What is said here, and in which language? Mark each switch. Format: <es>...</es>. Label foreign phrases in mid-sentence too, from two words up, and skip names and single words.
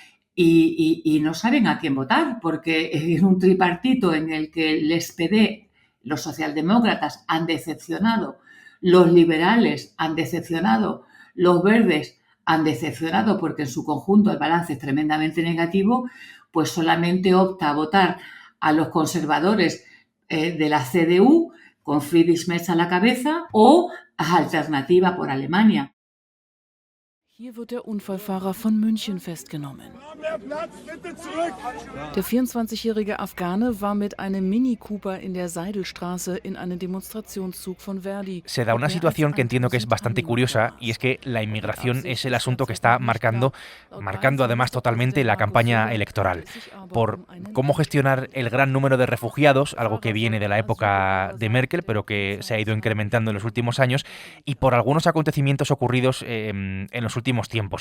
<es>y no saben a quién votar, porque es un tripartito en el que el SPD, los socialdemócratas, han decepcionado, los liberales han decepcionado, los verdes han decepcionado porque en su conjunto el balance es tremendamente negativo, pues solamente opta a votar a los conservadores de la CDU, con Friedrich Merz a la cabeza, o a Alternativa por Alemania.</es> <de>Hier wird der Unfallfahrer von München festgenommen. Der 24-jährige Afghane war mit einem Mini Cooper in der Seidelstraße in einen Demonstrationszug von Verdi.</de> <es>Se da una situación que entiendo que es bastante curiosa y es que la inmigración es el asunto que está marcando además totalmente la campaña electoral. Por cómo gestionar el gran número de refugiados, algo que viene de la época de Merkel pero que se ha ido incrementando en los últimos años, y por algunos acontecimientos ocurridos en los últimos tiempos.</es>